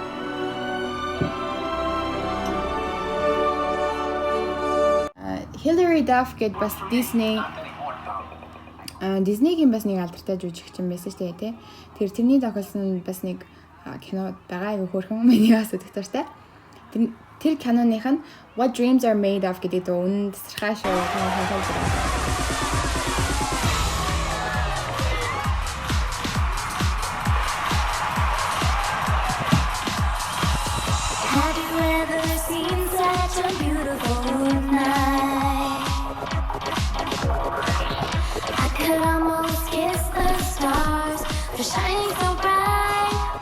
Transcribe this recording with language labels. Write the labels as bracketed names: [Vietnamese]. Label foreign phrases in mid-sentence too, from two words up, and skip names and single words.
[Mongolian] Hilary Hilary Duff гэд бас Disney-гийн бас нэг алдартай жүжигчин байсан шүү дээ тий. Тэгэхээр тэрний тоглосон бас нэг кино байгаа айгүй хөөрхөн миний бас үзэх дуртай. Тэр киноных нь What Dreams Are Made Of гэдэг дөө үнэн тасархай шүү. [English] Have you ever seen such a beautiful night? I could almost kiss the stars, they're shining so bright.